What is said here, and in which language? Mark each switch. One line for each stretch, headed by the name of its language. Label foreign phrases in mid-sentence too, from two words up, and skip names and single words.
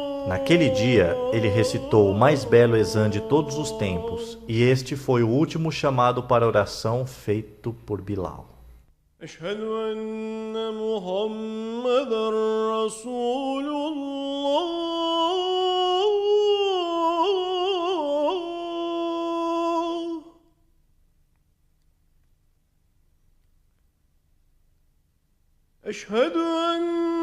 Portuguese: Naquele dia, ele recitou o mais belo exame de todos os tempos, e este foi o último chamado para oração feito por Bilal.
Arabic: أشهد أن محمدا رسول الله أشهد أن